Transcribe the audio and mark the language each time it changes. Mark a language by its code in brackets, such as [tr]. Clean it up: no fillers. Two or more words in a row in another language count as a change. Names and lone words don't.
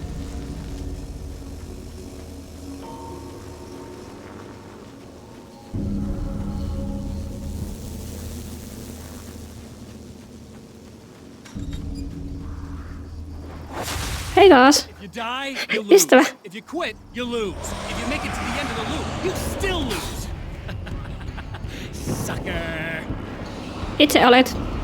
[fi] Hei taas. Ystävä. [en] If you quit, you lose. If you make it to the end of the loop, you still lose. Sucker. [fi] Itse olet.